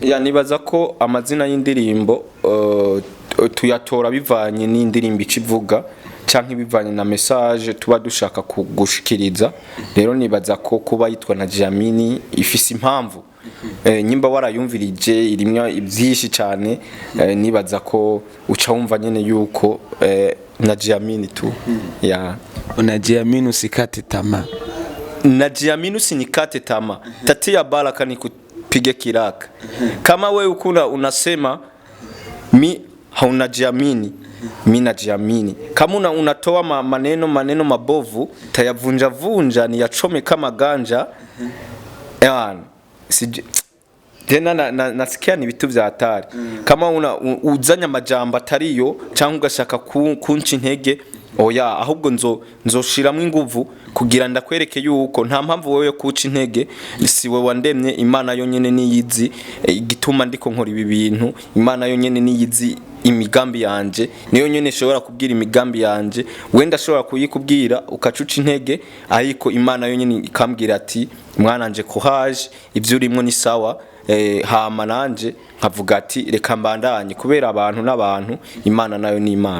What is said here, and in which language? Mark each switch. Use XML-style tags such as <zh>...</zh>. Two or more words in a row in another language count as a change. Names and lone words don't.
<rn>nibaza ko amazina y'indirimbo tuyatora bivanye n'indirimbo icivuga canke bivanye na message tuba dushaka kugushikiriza rero nibaza ko kuba yitwa na Jamini ifise impamvu nyimba warayumvirije irimwa ibyinshi cyane nibaza ko uca wumva nyene yuko na Jamini tu</rn> <sw>na Jamini usikate tamaa na Jamini usinikate tamaa tatia baraka nikupige kiraka kama wewe ukuna unasema mi hauna Jamini mimi najiamini kama unatoa maneno mabovu tayavunja vunja ni yachome kama ganja tena nasikia ni vitu vya hatari</sw> <rn>kama uzanya majambo atariyo cyangwa ugashaka kunca intege oya ahubwo nzoshiramwe inguvu kugira ndakwereke yuko nta mpamvu wewe kuca intege siwe wandemye Imana yonyene niyizi igituma ndiko nkora ibi bintu Imana yonyene niyizi imigambi yanje niyo nyene shobora kubwira imigambi yanje wenda shobora kuyikubwira ukacuca intege ariko Imana yonyene ikambwira ati mwananje courage ivyo urimwo ni sawa hama nanje nkavuga ati reka mbandanye kubera abantu n'abantu Imana nayo ni Imana</rn>